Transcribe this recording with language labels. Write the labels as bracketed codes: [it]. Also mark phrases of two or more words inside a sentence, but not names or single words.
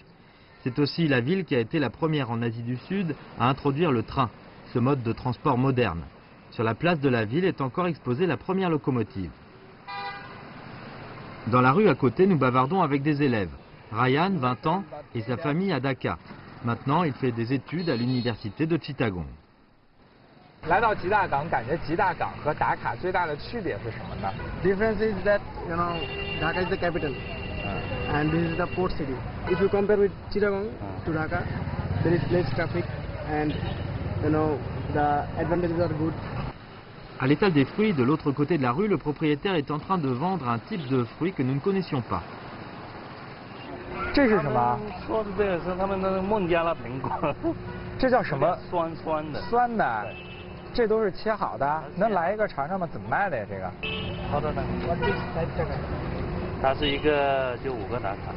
[fr] C'est aussi la ville qui a été la première en Asie du Sud à introduire le train, ce mode de transport moderne. Sur la place de la ville est encore exposée la première locomotive. Dans la rue à côté, nous bavardons avec des élèves. Ryan, 20 ans, et sa famille à Dhaka. Maintenant, il fait des études à l'université de Chittagong. [zh] 来到吉大港，感觉吉大港和达卡最大的区别是什么呢 [en] ？Difference is that Dhaka is the capital, and this is the port city. If you compare with Chittagong to Dhaka, there is less traffic, and the advantages are good. [fr] À l'étal des fruits, de l'autre côté de la rue, le propriétaire est en train de vendre un type de fruit que nous ne connaissions pas. [zh] 这是什么？说的这个是他们的孟加拉苹果。这叫什么？酸酸的。酸的。这都是切好的，能来一个尝尝吗？怎么卖的呀？这个？好的呢，它是一个就5个达卡。